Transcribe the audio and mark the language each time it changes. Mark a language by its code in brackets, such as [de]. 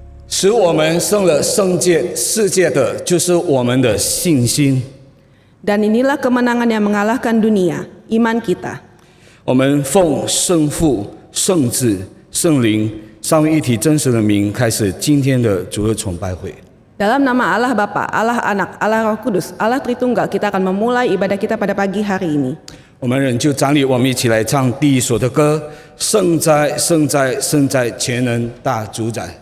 [zh] 使我们胜了世界的，就是我们的信心。 [id] Dan inilah kemenangan yang mengalahkan dunia, iman kita. [zh] 我们奉圣父、圣子、圣灵三位一体真实的名，开始今天的主日崇拜会。 [id] Dalam nama Allah Bapa, Allah Anak, Allah Roh Kudus, Allah Tritunggal, kita akan memulai ibadah kita pada pagi hari ini. [zh] 我们仍旧站立，我们一起来唱第一首的歌：圣哉，圣哉，圣哉，全能大主宰。